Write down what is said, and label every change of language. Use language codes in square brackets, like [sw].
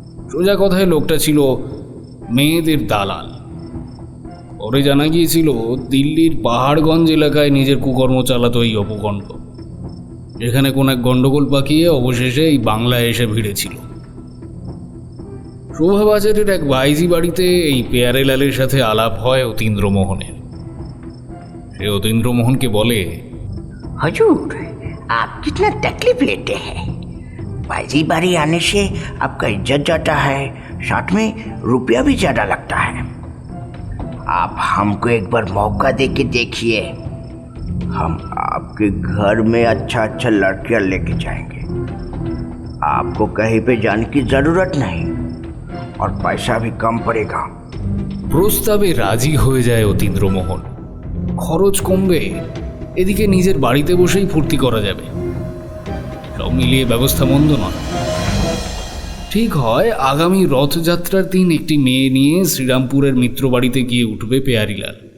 [bn] সোজা কথায় লোকটা ছিল মেয়েদের দালাল। পরে জানা গিয়েছিল দিল্লির পাহাড়গঞ্জ এলাকায় নিজের কুকর্ম চালাতো এই অপকণ্ড। এখানে কোন এক গন্ডগোল পাকিয়ে অবশেষে এই বাংলায় এসে ভিড়েছিল। শোভাবাজারের এক বাইজি বাড়িতে এই পেয়ারিলালের সাথে আলাপ হয় অতীন্দ্রমোহনের। সে অতীন্দ্রমোহনকে বলে, [hi] हजूर, आप कितना तकलीफ लेते हैं? बाजी बारी आने से आपका इज्जत जाता है, साथ में रुपया भी ज्यादा लगता है। आप हमको एक बार मौका दे के देखिए, हम आपके घर में अच्छा अच्छा लड़कियां लेके जाएंगे। आपको कहीं पे जाने की जरूरत नहीं और पैसा भी कम पड़ेगा। [bn] প্রস্তাবে রাজি হয়ে যায় অতীন্দ্রমোহন। খরচ কমবে, এদিকে নিজের বাড়িতে বসেই ফুর্তি করা যাবে। সব মিলিয়ে ব্যবস্থা মন্দ নয়। ঠিক হয় আগামী রথযাত্রার দিন একটি মেয়ে নিয়ে শ্রীরামপুরের মিত্র বাড়িতে গিয়ে উঠবে পেয়ারিলাল।